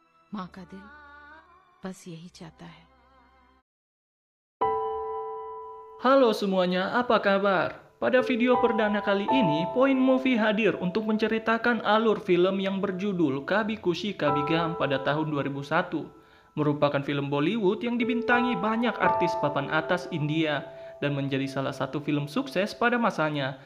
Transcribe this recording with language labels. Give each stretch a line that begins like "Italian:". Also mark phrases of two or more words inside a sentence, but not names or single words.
Hindi: माँ का दिल बस यही चाहता है।
Indonesian: Halo semuanya, apa kabar? Pada video perdana kali ini, Point Movie hadir untuk menceritakan alur film yang berjudul Kabhi Khushi Kabhie Gham pada tahun 2001. Merupakan film Bollywood yang dibintangi banyak artis papan atas India dan menjadi salah satu film sukses pada masanya.